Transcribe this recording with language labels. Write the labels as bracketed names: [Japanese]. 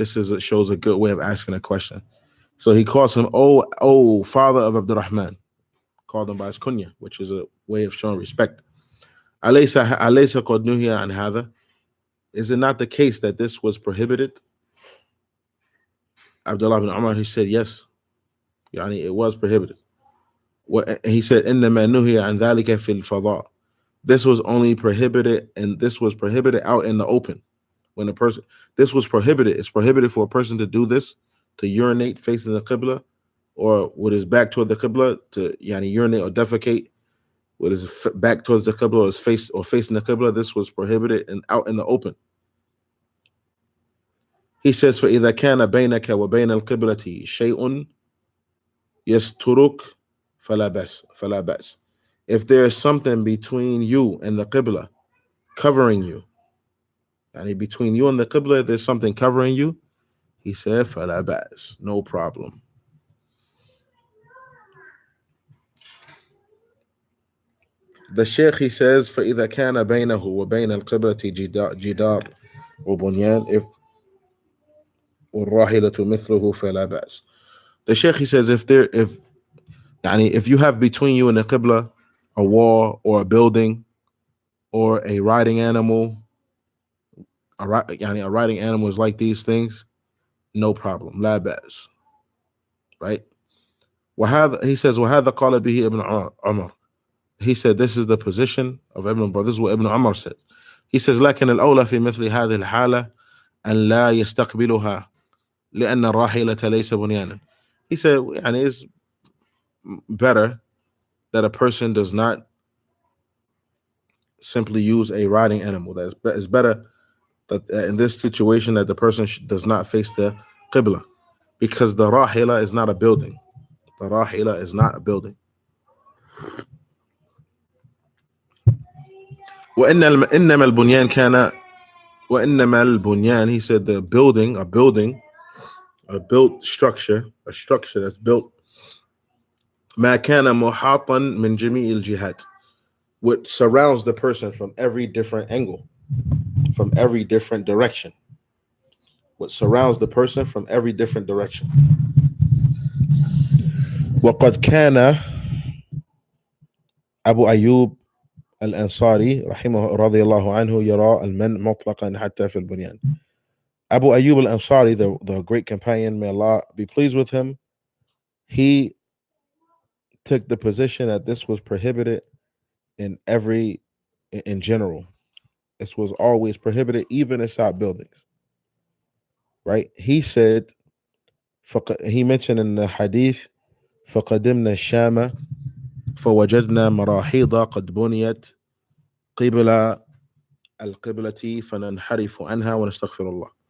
[English] Shows a good way of asking a question. So he calls him, oh father of Abdul Rahman. Called him by his kunya, which is a way of showing respect. [Arabic] Alaysa qad nuhiya an hadha. [English] Is it not the case that this was prohibited? Abdullah ibn Umar, he said, yes. It was prohibited. He said, [Arabic] إِنَّمَا نُهِيَ عَنْ ذَلِكَ فِي الْفَضَاءِ. [English] This was only prohibited, and this was prohibited out in the open. When a person, this was prohibited. It's prohibited for a person to do this, to urinate facing the Qibla, or with his back toward the Qibla, to urinate or defecate with his back towards the Qibla, or his face or facing the Qibla. This was prohibited and out in the open. He says, [Arabic] فَإِذَا كَانَ بَيْنَكَ وَبَيْنَ الْقِبْلَةِ شَيْءٌ يَسْتُرُكَ فَلَا بَأْسَ. [English] If there is something between you and the Qibla, covering you, between you and the Qibla, there's something covering you, he said, [Arabic] فَلَا بَأْسَ, [English] no problem. The Sheikh, he says, [Arabic] فَإِذَا كَانَ بَيْنَهُ وَبَيْنَ الْقِبْلَةِ جِدَارٌ وَبُنْيَانٌ if وَالرَّاحِلَةُ مِثْلُهُ فَلَا بَأْسَ. [English] The Sheikh, he says, if you have between you and the Qibla a wall or a building or a riding animal, a riding animal is like these things, no problem. [Arabic] La ba'as. [English] Right? He says, [Arabic] وَهَذَا قَالَ بِهِ [English] Ibn Umar. He said, this is the position of Ibn Umar. This is what Ibn Umar said. He says, [Arabic] لكن الأولى في مثل هذه الحالة أن لا يستقبلها لأن الراحلة ليس بنيانا. [English] He said, it's better that a person does not simply use a riding animal. It's better that in this situation that the person does not face the Qibla, because the rahila is not a building. The rahila is not a building. [Arabic] وإنما البنيان كان وإنما البنيان, [English] he said, the building, a built structure, a structure that's built [Arabic] ما كان محاطا من جميع الجهات, [English] what surrounds the person from every different angle, from every different direction. What surrounds the person from every different direction. [Arabic] وقد كان أبو أيوب الأنصاري رحمه رضي الله عنه يرى المنع مطلقا حتى في البنيان. [English] Abu Ayyub al-Ansari, the great companion, may Allah be pleased with him, he took the position that this was prohibited in general. This was always prohibited, even inside buildings. Right? He said, he mentioned in the hadith, [Arabic] فقدمنا الشام فوجدنا مراحيض قد بنيت قبل القبلة فننحرف عنها ونستغفر الله.